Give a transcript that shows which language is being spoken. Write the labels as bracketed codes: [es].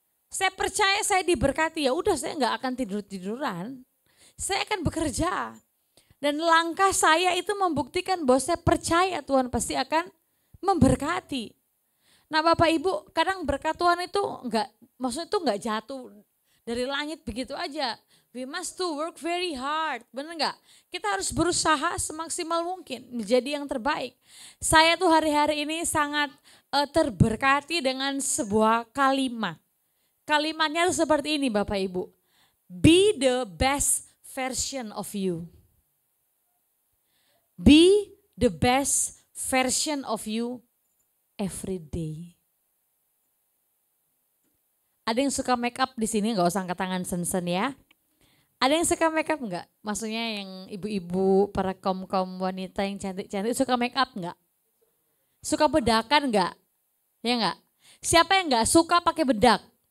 [id] Saya percaya saya diberkati, ya udah saya nggak akan tidur-tiduran. Saya akan bekerja. Dan langkah saya itu membuktikan bahwa saya percaya Tuhan pasti akan memberkati. Nah Bapak Ibu, kadang berkat Tuhan itu maksudnya itu enggak jatuh dari langit begitu aja. [en] We must to work very hard, [id] benar enggak? Kita harus berusaha semaksimal mungkin menjadi yang terbaik. Saya tuh hari-hari ini sangat terberkati dengan sebuah kalimat. Kalimatnya tuh seperti ini Bapak Ibu. [en] Be the best version of you. Be the best version of you every day. [id] Ada yang suka make up di sini, nggak usah angkat tangan sen-sen ya. Ada yang suka make up nggak? Maksudnya yang ibu-ibu, para kaum-kaum wanita yang cantik-cantik suka make up nggak? Suka bedakan nggak? Ya nggak? Siapa yang nggak suka pakai bedak?